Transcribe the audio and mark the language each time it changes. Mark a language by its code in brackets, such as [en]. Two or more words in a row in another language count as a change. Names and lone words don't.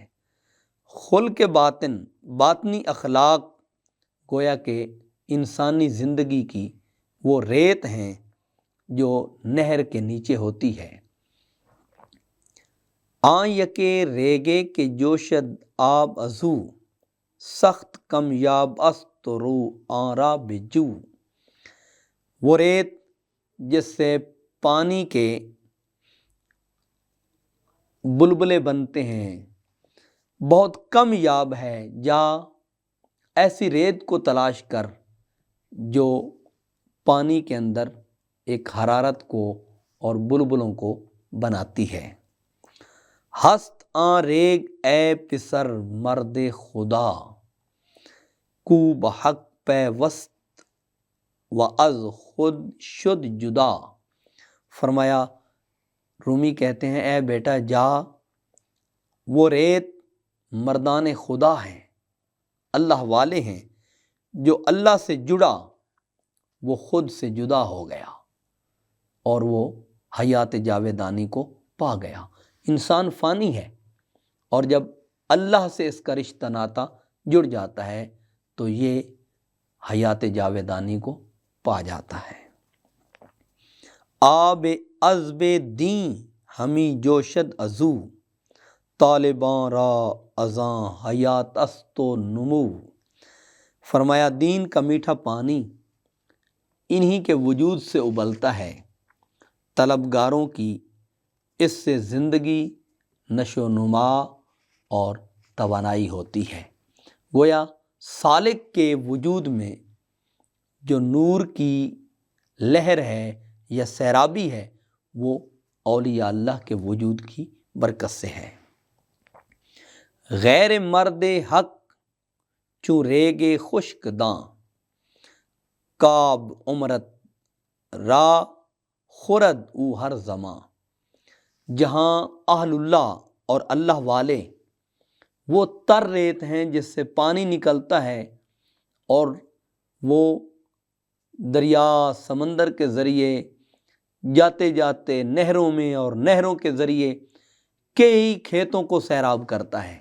[ur] خلق باطن، باطنی اخلاق گویا کہ انسانی زندگی کی وہ ریت ہیں جو نہر کے نیچے ہوتی ہے۔ [fa] آن یکے ریگے کے جوشد آب ازو، سخت کم یاب است رو آن را بجو۔ [ur] وہ ریت جس سے پانی کے بلبلے بنتے ہیں بہت کم یاب ہے، جا ایسی ریت کو تلاش کر جو پانی کے اندر ایک حرارت کو اور بلبلوں کو بناتی ہے۔ [fa] ہست آن ریگ اے پسر مرد خدا، کو بحق پیوست و از خود شد جدا۔ [ur] فرمایا رومی کہتے ہیں اے بیٹا جا، وہ ریت مردان خدا ہیں، اللہ والے ہیں، جو اللہ سے جڑا وہ خود سے جدا ہو گیا اور وہ حیات جاویدانی کو پا گیا۔ انسان فانی ہے، اور جب اللہ سے اس کا رشتہ ناتا جڑ جاتا ہے تو یہ حیات جاویدانی کو پا جاتا ہے۔ [fa] آب عذب دین ہمی جوشد ازو، طالبان را ازاں حیات است و نمو۔ [ur] فرمایا دین کا میٹھا پانی انہی کے وجود سے ابلتا ہے، طلبگاروں کی اس سے زندگی، نشو و نما اور توانائی ہوتی ہے۔ گویا سالک کے وجود میں جو نور کی لہر ہے یا سیرابی ہے وہ اولیاء اللہ کے وجود کی برکت سے ہے۔ [fa] غیر مرد حق چوں ریگے خشک داں، کعب عمرت را خورد او ہر زماں۔ [ur] جہاں اہل اللہ اور اللہ والے وہ تر ریت ہیں جس سے پانی نکلتا ہے، اور وہ دریا سمندر کے ذریعے جاتے جاتے نہروں میں اور نہروں کے ذریعے کئی کھیتوں کو سیراب کرتا ہے۔